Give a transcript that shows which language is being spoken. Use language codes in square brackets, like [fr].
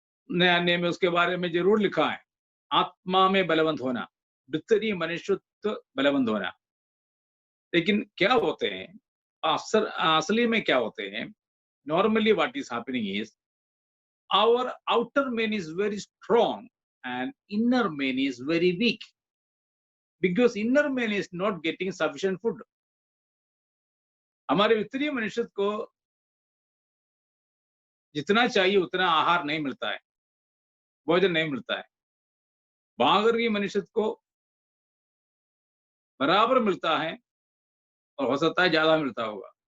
[hi] नया नियम में उसके बारे में जरूर लिखा है, आत्मा में बलवंत होना, भीतरी मनुष्यत्व बलवंत होना। लेकिन क्या होते हैं असली में क्या होते हैं? [en] Normally what is happening is our outer man is very strong and inner man is very weak, because inner man is not getting sufficient food. [hi] हमारे भीतरी मनुष्य को जितना चाहिए उतना आहार नहीं मिलता है, भोजन नहीं मिलता है। बाहरी मनुष्य को बराबर मिलता है, और हो सकता है ज्यादा मिलता होगा।